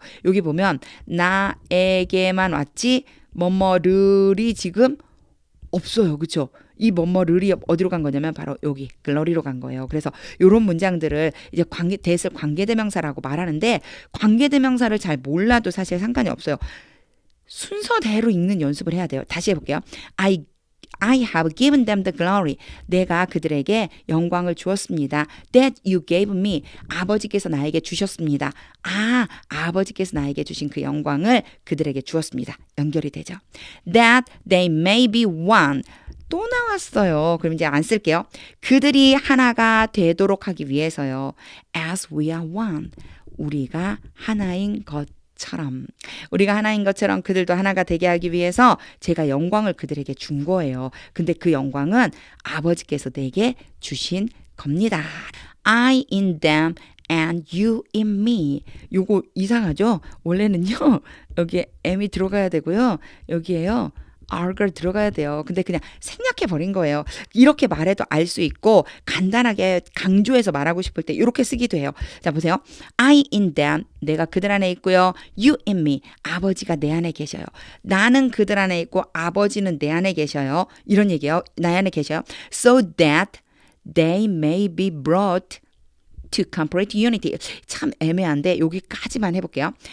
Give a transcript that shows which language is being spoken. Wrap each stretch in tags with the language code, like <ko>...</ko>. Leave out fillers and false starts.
<ko>여기 보면 나에게만 왔지 뭐뭐를이 지금 없어요. 그렇죠? 이 뭐뭐를이 어디로 간 거냐면 바로 여기 글로리로 간 거예요. 그래서 이런 문장들을 이제 대슬 관계대명사라고 말하는데 관계대명사를 잘 몰라도 사실 상관이 없어요. 순서대로 읽는 연습을 해야 돼요. 다시 해볼게요.</ko> <en>I have given them the glory.</en> <ko>내가 그들에게 영광을 주었습니다.</ko> <en>That you gave me.</en> <ko>아버지께서 나에게 주셨습니다. 아버지께서 나에게 주신 그 영광을 그들에게 주었습니다. 연결이 되죠.</ko> <en>That they may be one.</en> <ko>또 나왔어요. 그럼 이제 안 쓸게요. 그들이 하나가 되도록 하기 위해서요.</ko> <en>As we are one.</en> <ko>우리가 하나인 것처럼. 우리가 하나인 것처럼 그들도 하나가 되게 하기 위해서 제가 영광을 그들에게 준 거예요. 근데 그 영광은 아버지께서 내게 주신 겁니다.</ko> <en>I in them and you in me.</en> <ko>요거 이상하죠? 원래는요. 여기에 M이 들어가야 되고요. 여기에요. are가 들어가야 돼요. 근데 그냥 생략해 버린 거예요. 이렇게 말해도 알 수 있고 간단하게 강조해서 말하고 싶을 때 이렇게 쓰기도 해요. 자 보세요.</ko> <en>I in them.</en> <ko>내가 그들 안에 있고요.</ko> <en>You in me.</en> <ko>아버지가 내 안에 계셔요. 나는 그들 안에 있고 아버지는 내 안에 계셔요. 이런 얘기예요. 나 안에 계셔요.</ko> <en>So that they may be brought to complete unity.</en> <ko>참 애매한데 여기까지만 해볼게요.</ko>